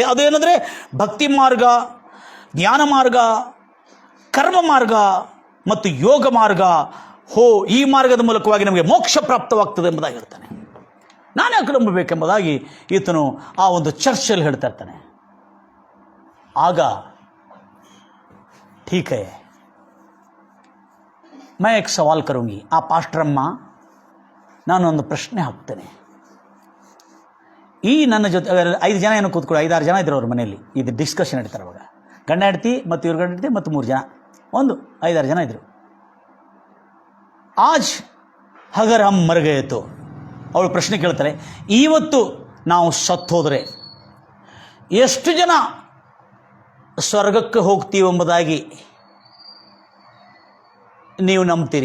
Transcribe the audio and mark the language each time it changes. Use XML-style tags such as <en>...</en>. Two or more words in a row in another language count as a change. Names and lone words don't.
<kn>ಅದು ಏನಂದರೆ ಭಕ್ತಿ ಮಾರ್ಗ, ಜ್ಞಾನ ಮಾರ್ಗ, ಕರ್ಮ ಮಾರ್ಗ ಮತ್ತು ಯೋಗ ಮಾರ್ಗ. ಈ ಮಾರ್ಗದ ಮೂಲಕವಾಗಿ ನಮಗೆ ಮೋಕ್ಷ ಪ್ರಾಪ್ತವಾಗ್ತದೆ ಎಂಬುದಾಗಿ ಹೇಳ್ತಾನೆ. ನಾನು ಯಾಕೆ ನಂಬಬೇಕೆಂಬುದಾಗಿ ಈತನು ಆ ಒಂದು ಚರ್ಚಲ್ಲಿ ಹೇಳ್ತಾ ಇರ್ತಾನೆ.</kn> <hi>ಆಗ ठीक है, मैं एक सवाल करूंगी.</hi> <kn>ಆ ಪಾಸ್ಟ್ರಮ್ಮ, ನಾನೊಂದು ಪ್ರಶ್ನೆ ಹಾಕ್ತೇನೆ. ಈ ನನ್ನ ಜೊತೆ 5 ಜನ ಏನೋ ಕೂತ್ಕೊಳ್ಳಿ, 5-6 ಜನ ಇದ್ರು ಅವ್ರ ಮನೆಯಲ್ಲಿ. ಇದು ಡಿಸ್ಕಷನ್ ನಡೀತಾರೆ ಅವಾಗ. ಗಂಡ ಹೆಂಡತಿ ಮತ್ತು ಇವ್ರ ಗಂಡ ಹೆಂಡತಿ ಮತ್ತು 3 ಜನ, 5-6 ಜನ ಇದ್ರು.</kn> <hi>आज अगर हम मर गए तो,</hi> <kn>ಅವಳು ಪ್ರಶ್ನೆ ಕೇಳ್ತಾರೆ, ಇವತ್ತು ನಾವು ಸತ್ತೋದ್ರೆ ಎಷ್ಟು ಜನ ಸ್ವರ್ಗಕ್ಕೆ ಹೋಗ್ತೀವಿ ಎಂಬುದಾಗಿ ನೀವು ನಂಬ್ತೀರಿ?</kn>